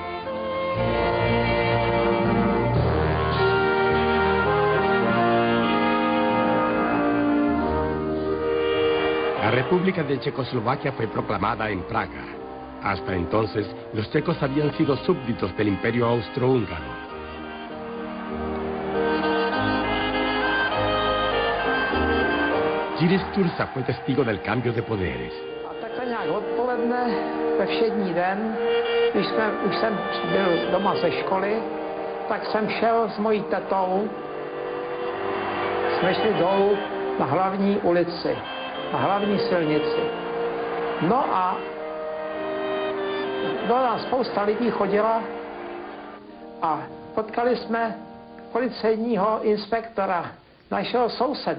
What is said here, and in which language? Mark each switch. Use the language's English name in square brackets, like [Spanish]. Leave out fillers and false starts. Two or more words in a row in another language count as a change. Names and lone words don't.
[Spanish] La República de Checoslovaquia fue proclamada en Praga. Hasta entonces, los checos habían sido súbditos del Imperio Austrohúngaro. Jiří Sturza fue testigo del cambio de poderes. [Czech] Takhle nějak odpoledne, ve všední den, když už jsem byl doma ze školy, tak jsem šel s mojí tetou, jsme šli dolů na hlavní ulici, na hlavní silnici. No a do nás spousta lidí chodila a potkali jsme policejního inspektora, našeho souseda.